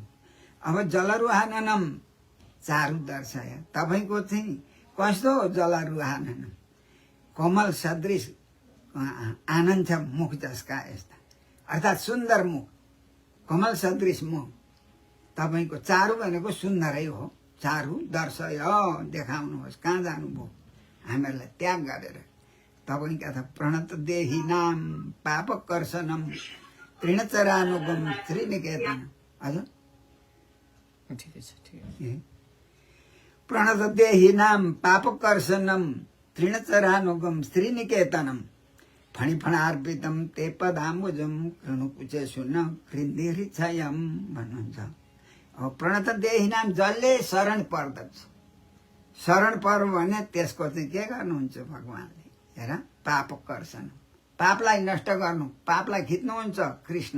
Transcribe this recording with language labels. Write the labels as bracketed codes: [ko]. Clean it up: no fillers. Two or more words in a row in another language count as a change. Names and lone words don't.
[ne] अब [sa] जलरुहाननम चारु दर्शय, [ne] तपाईँको चाहिँ कस्तो जलरुहाननम, कमल सदृश आनन्द छ मुख जसका यस्ता, अर्थात् सुन्दर मुख, कमल सदृश मुख तपाईँको। चारु भनेको सुन्दरै हो। [sa] चारु दर्शय [ne] देखाउनुहोस्, कहाँ जानुभयो हामीहरूलाई त्याग गरेर। तपाईँका त [sa] प्रणत देही नाम पाप कर्षणम तृणचरानुगम श्रीनिकेतन। हजुर [ne] ठिकै छ, ठिकै। [sa] प्रणत देही नाम पाप कर्षणम तृणचरानुगम श्रीनिकेतनम फणिफणार्पितम ते पदाम्बुजम कृणुकुचे सुन कृन्दिहृच्छयम भन्नुहुन्छ। [ne] अब [sa] प्रणत देही नाम [ne] जसले शरण पर्दछ, शरण पर्यो भने त्यसको चाहिँ के गर्नुहुन्छ भगवान्ले, हेर पाप कर्षण, पापलाई नष्ट गर्नु, पापलाई खिच्नुहुन्छ कृष्ण।